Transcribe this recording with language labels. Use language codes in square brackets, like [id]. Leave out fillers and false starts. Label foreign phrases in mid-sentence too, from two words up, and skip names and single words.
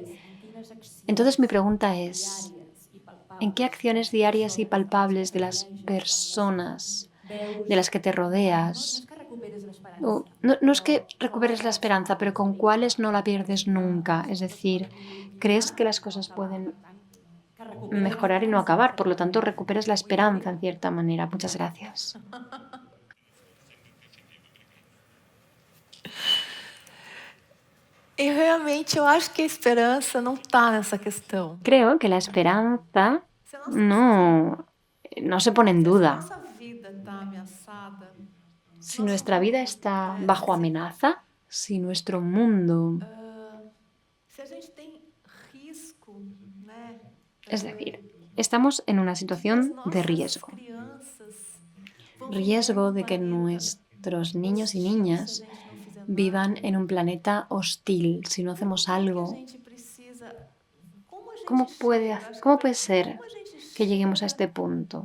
[es] Entonces mi pregunta es, ¿en qué acciones diarias y palpables de las personas de las que te rodeas? No es que recuperes la esperanza, pero ¿con cuáles no la pierdes nunca? Es decir, ¿crees que las cosas pueden mejorar y no acabar? Por lo tanto, recuperas la esperanza en cierta manera. Muchas gracias. [pt] E realmente eu acho que a esperança não está nessa questão. [es] Creo que la esperanza no se pone en duda. [pt] Nossa vida está ameaçada. [es] Si nuestra vida está bajo amenaza, si nuestro mundo, [pt] Se a gente tem risco, né? [es] es decir, estamos en una situación de riesgo. Riesgo de que nuestros niños y niñas vivan en un planeta hostil si no hacemos algo. ¿Cómo puede ser que lleguemos a este punto?